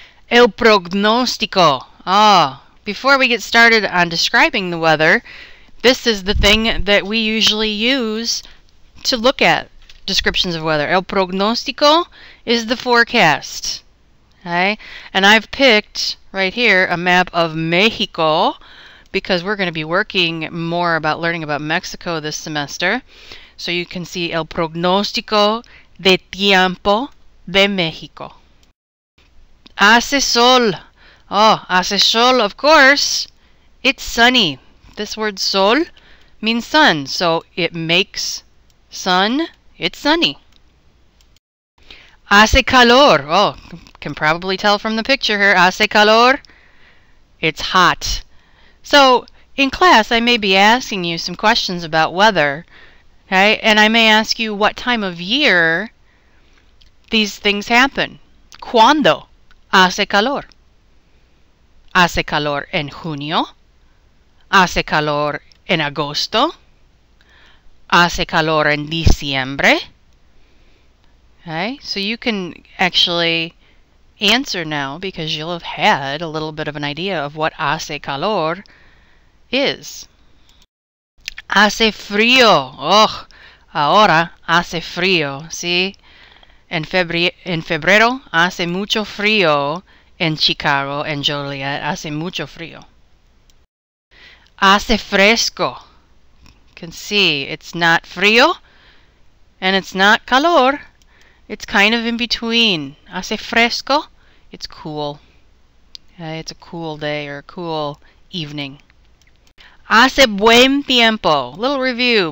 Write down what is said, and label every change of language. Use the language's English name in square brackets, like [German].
[English] El pronóstico. Before we get started on describing the weather, this is the thing that we usually use to look at descriptions of weather. El pronóstico is the forecast. Okay? And I've picked right here a map of Mexico because we're going to be working more about learning about Mexico this semester. So you can see [Spanish] el pronóstico de tiempo de México. Hace sol. Hace sol, [English] of course. It's sunny. This word sol means sun, so it makes sun. It's sunny. [Spanish] Hace calor. [English] Can probably tell from the picture here. Hace calor. It's hot. So in class, I may be asking you some questions about weather, Okay, and I may ask you what time of year these things happen. [Spanish] ¿Cuándo hace calor? ¿Hace calor en junio? ¿Hace calor en agosto? ¿Hace calor en diciembre? [English] Okay, so you can actually answer now because you'll have had a little bit of an idea of what hace calor is. [Spanish] Hace frío. Oh, ahora hace frío, ¿sí? En febrero hace mucho frío en Chicago, en Joliet, hace mucho frío. Hace fresco. [English] You can see it's not frío and it's not calor. It's kind of in between. [Spanish] Hace fresco, [English] it's cool. Okay, it's a cool day or a cool evening. [Spanish] Hace buen tiempo. [English] Little review.